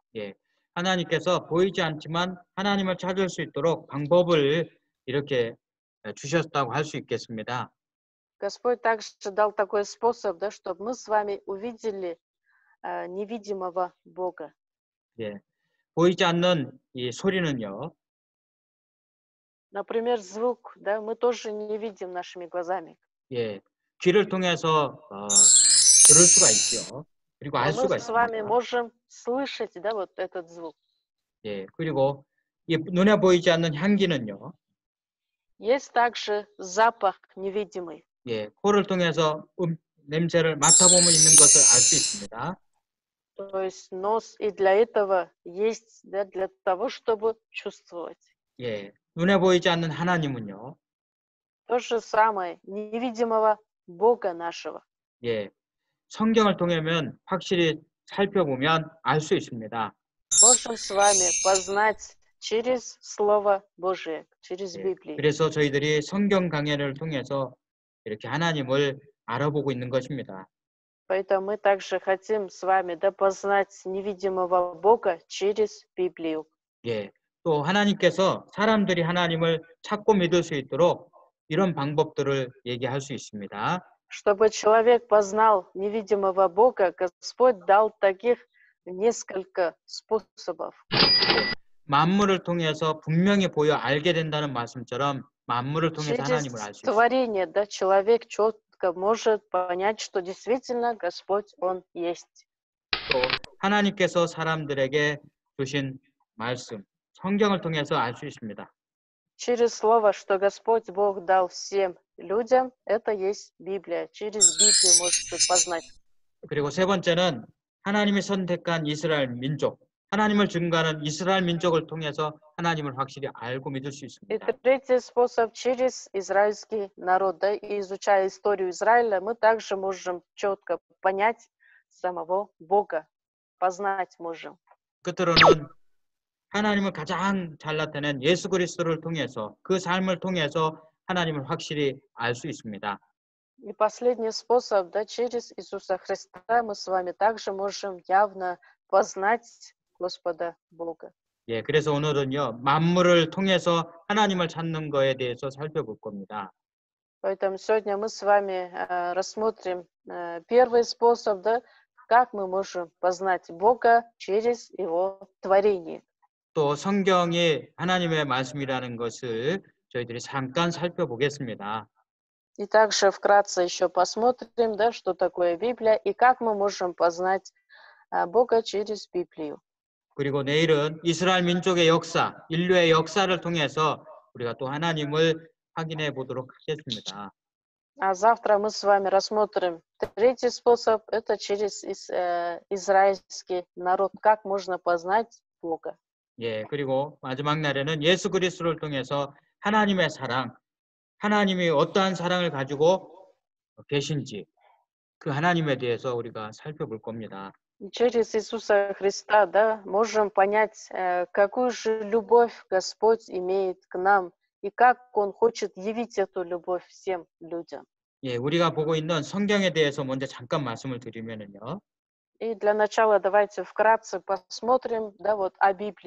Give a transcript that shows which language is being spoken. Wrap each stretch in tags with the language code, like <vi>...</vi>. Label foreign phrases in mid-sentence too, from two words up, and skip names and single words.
<ko>예, 하나님께서 보이지 않지만 하나님을 찾을 수 있도록 방법을 이렇게 주셨다고 할 수 있겠습니다.</ko> <ru>Господь также дал такой способ, да, чтобы мы с вами увидели невидимого Бога.</ru> <ko>예, 보이지 않는 이 소리는요,</ko> <ru>Например, звук, да, мы тоже не видим нашими глазами.</ru> <ko>예, 귀를 통해서 들을 수가 있죠. 그리고 알</ko> <ru>Но мы</ru> <ko>수가</ko> <ru>с вами</ru> <ko>있습니다.</ko> <ru>можем слышать, да, вот этот звук.</ru> <ko>예, 그리고 이 눈에 보이지 않는 향기는요,</ko> <ru>Есть также запах невидимый.</ru> <ko>예, 코를 통해서 냄새를 맡아보면 있는 것을 알 수 있습니다.</ko> <ru>То есть нос и для этого есть, да, для того, чтобы чувствовать.</ru> <ko>예, 눈에 보이지 않는 하나님은요,</ko> <ru>То же самое, невидимого Бога нашего.</ru> <ko>예, 성경을 통하면 확실히 살펴보면 알 수 있습니다.</ko> <ru>Можем с вами познать через Слово Божие, через</ru> <ko>예,</ko> <ru>Библию.</ru> <ko>그래서 저희들이 성경 강해를 통해서 이렇게 하나님을 알아보고 있는 것입니다.</ko> <ru>Поэтому мы также хотим с вами, да, познать невидимого Бога через Библию.</ru> <ko>예, 또 하나님께서 사람들이 하나님을 찾고 믿을 수 있도록 이런 방법들을 얘기할 수 있습니다.</ko> <ru>Чтобы человек познал невидимого Бога, Господь дал таких несколько способов.</ru> <ko>만물을 통해서 분명히 보여 알게 된다는 말씀처럼 만물을 통해서</ko> <ru>Через</ru> <ko>하나님을 알 수 있습니다.</ko> <ru>творение, да, человек четко может понять, что действительно Господь, Он есть.</ru> <ko>또 하나님께서 사람들에게 주신 말씀, 성경을 통해서 알 수 있습니다.</ko> <ru>Через слово, что Господь Бог дал всем людям, это есть Библия. Через Библию можете познать.</ru> <ko>그리고 세 번째는 하나님이 선택한 이스라엘 민족, 하나님을 증거하는 이스라엘 민족을 통해서 하나님을 확실히 알고 믿을 수</ko> <ru>И</ru> <ko>있습니다.</ko> <ru>третий способ через израильский народ. Да, и изучая историю Израиля, мы также можем четко понять самого Бога, познать можем.</ru> <ko>끝으로는 하나님을 가장 잘 나타낸 예수 그리스도를 통해서 그 삶을 통해서 하나님을 확실히 알 수 있습니다.</ko> <ru>И последний способ, да, через Иисуса Христа мы с вами также можем явно познать Господа Бога.</ru> <ko>예, 그래서 오늘은요, 만물을 통해서 하나님을 찾는 거에 대해서 살펴볼 겁니다.</ko> <ru>Поэтому сегодня мы с вами рассмотрим первый способ, да, как мы можем познать Бога через Его творение.</ru> <ko>또 성경이 하나님의 말씀이라는 것을 저희들이 잠깐 살펴보겠습니다.</ko> <ru>И также вкратце еще посмотрим, да, что такое Библия и как мы можем познать Бога через Библию.</ru> <ko>그리고 내일은 이스라엘 민족의 역사, 인류의 역사를 통해서 우리가 또 하나님을 확인해 보도록 하겠습니다.</ko> <ru>А завтра мы с вами рассмотрим третий способ, это через израильский народ, как можно познать Бога.</ru> <ko>예, 그리고 마지막 날에는 예수 그리스도를 통해서 하나님의 사랑, 하나님이 어떠한 사랑을 가지고 계신지 그 하나님에 대해서 우리가 살펴볼 겁니다.</ko> <ru>И через Иисуса Христа, да, можем понять, какую же любовь Господь имеет к нам и как Он хочет явить эту любовь всем людям.</ru> <ko>예, 우리가 보고 있는 성경에 대해서 먼저 잠깐 말씀을 드리면은요.</ko> <ru>И для начала давайте вкратце посмотрим, да, вот о Библии.</ru>